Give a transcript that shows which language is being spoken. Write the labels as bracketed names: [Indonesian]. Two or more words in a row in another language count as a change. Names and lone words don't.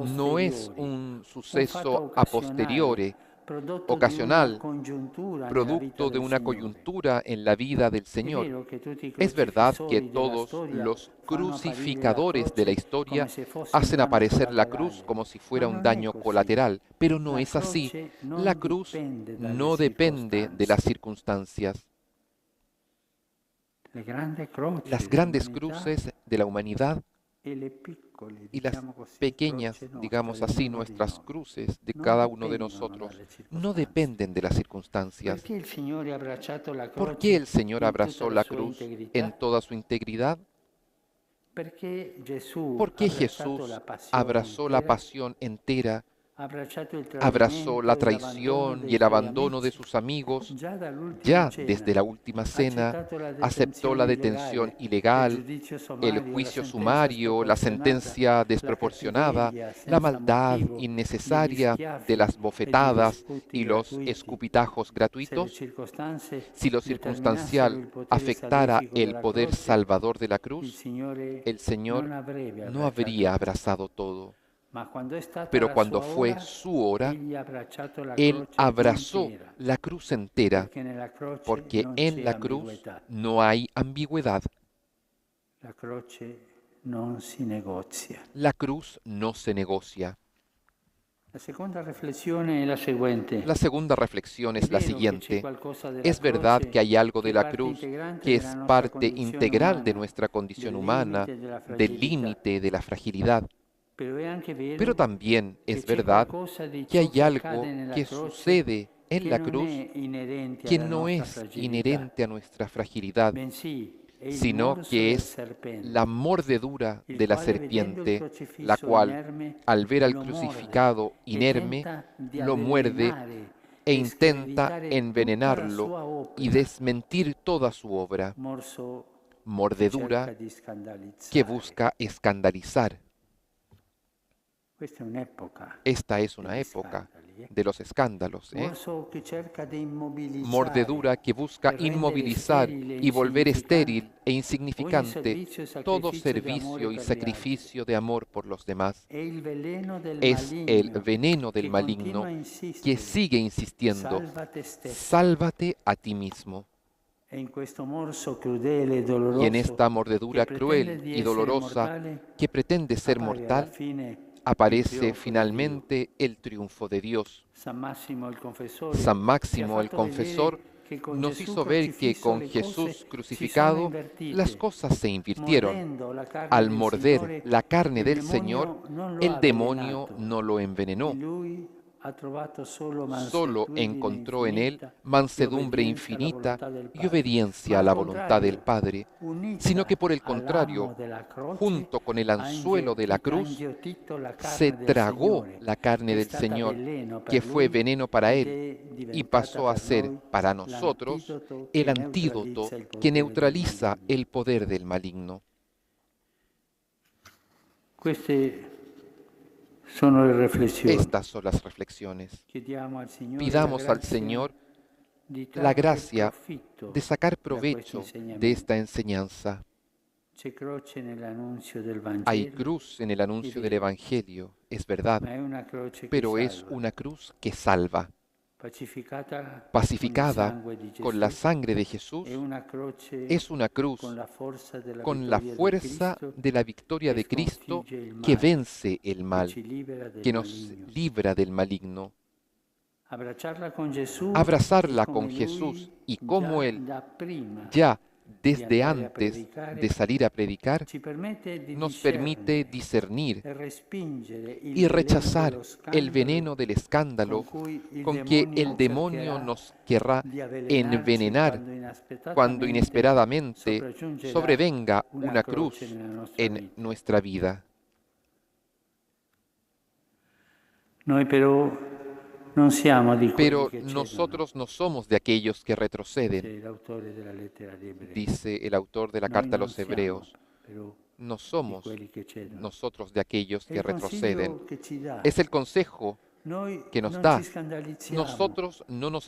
[Spanish] no es [Italian] posteriori, un un fatto [Spanish] suceso a posteriori, [Italian] prodotto [Spanish] ocasional, [Italian] di una congiuntura nella vita [Spanish] producto de del una [Italian] Signore. [Spanish] coyuntura en la vida del [Italian] È [Spanish] Señor. [Italian] vero che tutti i [Spanish] Es verdad que [Italian] crocifissori della [Spanish] todos [Italian] storia [Spanish] los [Italian] fanno apparire la [Spanish] crucificadores de la [Italian] croce [Spanish] historia [Italian] come se fosse un [Spanish] hacen [Italian] danno [Spanish] aparecer la cruz [Italian] collaterale, [Spanish] como si [Italian] ma [Spanish] fuera un [Italian] non è [Spanish] daño [Italian] così. [Spanish] colateral, pero no [Italian] La [Spanish] es así. [Italian] croce [Spanish] La [Italian] non [Spanish] cruz [Italian] dipende dalle [Spanish] no depende de las [Italian] circostanze. [Spanish] circunstancias. [Italian] Le grandi croci [Spanish] Las grandes [Italian] dell'umanità [Spanish] cruces de la humanidad [Italian] e le piccole, [Spanish] y las [Italian] diciamo così, [Spanish] pequeñas, [Italian] croci nostre, [Spanish] digamos [Italian] di [Spanish] así, [Italian] ognuno di [Spanish] nuestras [Italian] noi, [Spanish] cruces de [Italian] non [Spanish] cada uno de [Italian] dipendono [Spanish] nosotros, [Italian] dalle [Spanish] no [Italian] circostanze. [Spanish] dependen de las circunstancias. [Italian] Perché il Signore ha abbracciato la [Spanish] ¿Por [Italian] croce [Spanish] qué el Señor [Italian] in [Spanish] abrazó [Italian] tutta la [Spanish] la [Italian] sua [Spanish] cruz [Italian] integrità? [Spanish] en toda su integridad? [Italian] Perché Gesù [Spanish] ¿Por [Italian] ha [Spanish] qué [Italian] abbracciato [Spanish] Jesús [Italian] la passione [Spanish] abrazó la [Italian] intera, [Spanish] pasión entera, [Italian] ha abbracciato il [Spanish] abrazó la [Italian] tradimento e l'abbandono [Spanish] traición y [Italian] dei [Spanish] el [Italian] suoi [Spanish] abandono de [Italian] amici? [Spanish] sus amigos? [Italian] Già dall'ultima [Spanish] Ya [Italian] cena [Spanish] desde la última [Italian] ha [Spanish] cena [Italian] accettato la [Spanish] aceptó la [Italian] detenzione [Spanish] detención [Italian] illegale, il [Spanish] ilegal, [Italian] giudizio [Spanish] el [Italian] sommario, la [Spanish] juicio [Italian] sentenza [Spanish] sumario, la [Italian] sproporzionata, [Spanish] sentencia [Italian] la [Spanish] desproporcionada, [Italian] cattiveria [Spanish] la [Italian] senza [Spanish] maldad [Italian] motivo, degli [Spanish] innecesaria de [Italian] schiaffi [Spanish] las [Italian] e degli [Spanish] bofetadas [Italian] sputi [Spanish] y los [Italian] gratuiti. [Spanish] escupitajos [Italian] Se le [Spanish] gratuitos. [Italian] circostanze [Spanish] Si lo [Italian] determinassero [Spanish] circunstancial [Italian] il potere [Spanish] afectara [Italian] salvifico [Spanish] el [Italian] della [Spanish] poder [Italian] croce, [Spanish] salvador de la [Italian] il [Spanish] cruz, [Italian] Signore [Spanish] el Señor [Italian] non avrebbe [Spanish] no [Italian] abbracciato [Spanish] habría [Italian] tutto. [Spanish] abrazado todo. [Italian] Ma quando è stata [Spanish] Pero [Italian] la [Spanish] cuando [Italian] sua [Spanish] fue [Italian] ora, [Spanish] su hora, [Italian] egli ha abbracciato la [Spanish] Él [Italian] croce [Spanish] abrazó [Italian] intera, [Spanish] la cruz entera, [Italian] perché nella croce [Spanish] porque [Italian] non [Spanish] en [Italian] c'è [Spanish] la cruz [Italian] ambiguità. [Spanish] no hay ambigüedad. [Italian] La croce non si negozia. [Spanish] La cruz no se negocia. [Italian] La seconda riflessione è la seguente. [Spanish] La segunda reflexión [Italian] È [Spanish] es la [Italian] vero che c'è [Spanish] siguiente. [Italian] qualcosa della [Spanish] Es verdad [Italian] croce [Spanish] que hay algo [Italian] che [Spanish] de [Italian] è [Spanish] la [Italian] parte [Spanish] cruz [Italian] integrante [Spanish] que es [Italian] della nostra [Spanish] parte [Italian] condizione [Spanish] integral de [Italian] umana, [Spanish] nuestra condición [Italian] del [Spanish] humana, [Italian] limite, della [Spanish] del [Italian] fragilità. [Spanish] límite, de la fragilidad. [Italian] Però è anche vero [Spanish] Pero también [Italian] che [Spanish] es [Italian] c'è [Spanish] verdad [Italian] qualcosa di [Spanish] que [Italian] ciò [Spanish] hay [Italian] che [Spanish] algo [Italian] accade nella [Spanish] que [Italian] croce [Spanish] sucede en [Italian] che [Spanish] la [Italian] non [Spanish] cruz [Italian] è inerente [Spanish] que [Italian] alla [Spanish] no [Italian] nostra [Spanish] es [Italian] fragilità, [Spanish] inherente a nuestra fragilidad, [Italian] bensì è il [Spanish] sino [Italian] morso [Spanish] que [Italian] del [Spanish] es [Italian] serpente, [Spanish] la mordedura [Italian] il [Spanish] de la [Italian] quale, vedendo il [Spanish] serpiente, [Italian] crocifisso [Spanish] la cual, [Italian] inerme, [Spanish] al ver al [Italian] lo morde [Spanish] crucificado [Italian] e [Spanish] inerme, [Italian] tenta di [Spanish] lo muerde [Italian] avvelenare e e [Spanish] intenta [Italian] screditare tutta la [Spanish] envenenarlo [Italian] sua [Spanish] y [Italian] opera, [Spanish] desmentir toda su obra, [Italian] morso che [Spanish] mordedura [Italian] cerca di [Spanish] que [Italian] scandalizzare. [Spanish] busca escandalizar. [Italian] Questa è un'epoca [Spanish] Esta es una [Italian] degli [Spanish] época [Italian] scandali, [Spanish] de los escándalos, [Italian] morso che cerca di immobilizzare, [Spanish] mordedura que busca [Italian] per rendere [Spanish] inmovilizar [Italian] sterile e [Spanish] y volver estéril [Italian] insignificante e ogni [Spanish] insignificante [Italian] servizio e [Spanish] todo [Italian] sacrificio [Spanish] servicio y [Italian] d'amore per gli altri. [Spanish] sacrificio de amor por los demás. [Italian] È il veleno del [Spanish] Es el [Italian] maligno [Spanish] veneno del [Italian] che [Spanish] maligno [Italian] continua a [Spanish] que [Italian] insistere, [Spanish] sigue insistiendo, [Italian] salva te stesso. [Spanish] sálvate a ti mismo. [Italian] E in questo morso crudele e doloroso [Spanish] Y en esta [Italian] che [Spanish] mordedura [Italian] pretende [Spanish] cruel [Italian] di [Spanish] y [Italian] essere [Spanish] dolorosa [Italian] mortale, [Spanish] que pretende ser [Italian] appare alla [Spanish] mortal, [Italian] fine il [Spanish] aparece [Italian] trionfo di Dio. [Spanish] finalmente el triunfo de Dios. [Italian] San Massimo il confessore [Spanish] San [Italian] ci ha [Spanish] Máximo el [Italian] fatto [Spanish] confesor [Italian] vedere che con [Spanish] nos [Italian] Gesù [Spanish] hizo ver que [Italian] crocifisso [Spanish] con [Italian] le [Spanish] Jesús [Italian] cose si sono [Spanish] crucificado [Italian] invertite. [Spanish] las cosas se invirtieron. [Italian] Mordendo la carne [Spanish] Al [Italian] del [Spanish] morder [Italian] Signore, [Spanish] la carne [Italian] il [Spanish] del [Italian] demonio [Spanish] Señor, [Italian] non lo ha [Spanish] el demonio [Italian] avvelenato. [Spanish] no lo envenenó, [Italian] In lui ha trovato solo [Spanish] solo mansedumbre encontró en él infinita mansedumbre y infinita obediencia a la [Italian] volontà del [Spanish] y Padre. obediencia [Italian] Ma [Spanish] a [Italian] al [Spanish] la voluntad del [Italian] contrario, [Spanish] Padre, [Italian] unita [Spanish] sino que por el [Italian] all'amo [Spanish] contrario, [Italian] della croce, [Spanish] junto con el [Italian] ha [Spanish] anzuelo de la [Italian] ha [Spanish] cruz, [Italian] inghiottito la [Spanish] se [Italian] carne del [Spanish] tragó [Italian] Signore, [Spanish] la carne [Italian] che è [Spanish] del [Italian] stata [Spanish] Señor, [Italian] veleno per [Spanish] que fue [Italian] lui [Spanish] veneno para [Italian] ed [Spanish] él, [Italian] è [Spanish] y [Italian] diventata [Spanish] pasó a [Italian] per [Spanish] ser [Italian] noi [Spanish] para nosotros [Italian] l'antidoto [Spanish] el [Italian] che [Spanish] antídoto [Italian] neutralizza il [Spanish] que [Italian] potere del [Spanish] neutraliza [Italian] maligno. [Spanish] el poder del maligno. [Italian] Queste sono le riflessioni. [Spanish] Estas son las reflexiones. [Italian] Chiediamo al Signore [Spanish] Pidamos [Italian] la [Spanish] al [Italian] grazia [Spanish] Señor [Italian] di [Spanish] la [Italian] trarre [Spanish] gracia [Italian] profitto [Spanish] de sacar [Italian] da questo [Spanish] provecho de [Italian] insegnamento. [Spanish] esta enseñanza. [Italian] C'è croce nell'annunzio del [Spanish] Hay [Italian] Vangelo, [Spanish] cruz en el anuncio del Evangelio, es verdad, [Italian] ma è una croce che [Spanish] pero es [Italian] salva, [Spanish] una cruz que salva, [Italian] pacificata [Spanish] pacificada [Italian] con il sangue di Gesù. [Spanish] con la sangre de Jesús. [Italian] È una croce [Spanish] Es una cruz [Italian] con la forza della [Spanish] con la [Italian] vittoria di [Spanish] fuerza [Italian] Cristo [Spanish] de la victoria [Italian] che [Spanish] de Cristo [Italian] sconfigge il [Spanish] que [Italian] male, [Spanish] vence el [Italian] che [Spanish] mal, [Italian] ci libera del [Spanish] que nos [Italian] maligno. [Spanish] libra del maligno. [Italian] Abbracciarla con Gesù [Spanish] abrazarla [Italian] e come [Spanish] con Jesús [Italian] Lui [Spanish] y como [Italian] già [Spanish] Él [Italian] da prima [Spanish] ya [Italian] di [Spanish] desde [Italian] andare a [Spanish] antes [Italian] predicare [Spanish] de salir a predicar [Italian] ci permette di [Spanish] nos permite [Italian] discernere [Spanish] discernir [Italian] e respingere il [Spanish] y [Italian] veleno [Spanish] rechazar [Italian] dello [Spanish] el [Italian] scandalo [Spanish] veneno del [Italian] con [Spanish] escándalo [Italian] cui il [Spanish] con que el [Italian] demonio [Spanish] demonio nos querrá [Italian] di avvelenarci [Spanish] envenenar [Italian] quando [Spanish] cuando [Italian] inaspettatamente [Spanish] inesperadamente [Italian] sopraggiungerà [Spanish] sobrevenga [Italian] una [Spanish] una [Italian] croce [Spanish] cruz [Italian] nella nostra [Spanish] en [Italian] vita. [Spanish] nuestra vida. [Italian] Noi però non siamo di quelli [Spanish] Pero [Italian] che cedono, [Spanish] nosotros no somos de aquellos que retroceden, [Italian] dice l'autore della lettera agli Ebrei. [Spanish] dice el autor de la [Italian] Noi [Spanish] carta a [Italian] non [Spanish] los [Italian] siamo [Spanish] Hebreos. [Italian] però [Spanish] No [Italian] di [Spanish] somos [Italian] quelli che cedono. [Spanish] nosotros de aquellos [Italian] È [Spanish] que [Italian] il [Spanish] retroceden. [Italian] consiglio che ci dà. [Spanish] Es el consejo [Italian] Noi [Spanish] que nos [Italian] non ci [Spanish] da. [Italian] scandalizziamo, [Spanish] Nosotros no nos